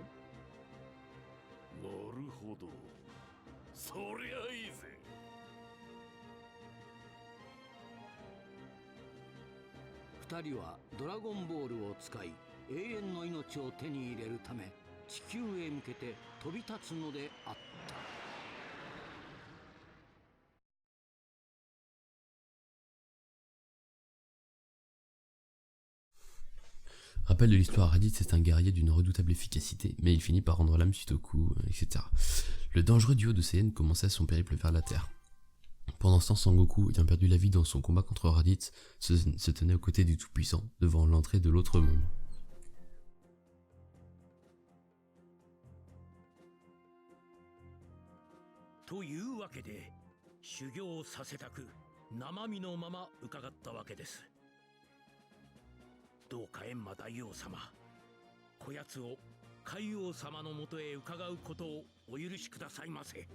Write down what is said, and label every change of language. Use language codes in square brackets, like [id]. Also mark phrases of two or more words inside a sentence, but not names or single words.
[ja] なるほど、そりゃいいぜ。二人はドラゴンボールを使い永遠の命を手に入れるため地球へ向けて飛び立つのであった。 [fr] Rappel de l'histoire, Raditz est un guerrier d'une redoutable efficacité, mais il finit par rendre l'âme suite au coup, etc. Le dangereux duo de Saiyan commençait son périple vers la Terre. Pendant ce temps, Sangoku, ayant perdu la vie dans son combat contre Raditz, se tenait aux côtés du Tout-Puissant, devant l'entrée de l'autre monde. [ja] というわけで修行させたく生身のまま伺ったわけです。どうか閻魔大王様、こやつを海王様のもとへ伺うことをお許しくださいませ。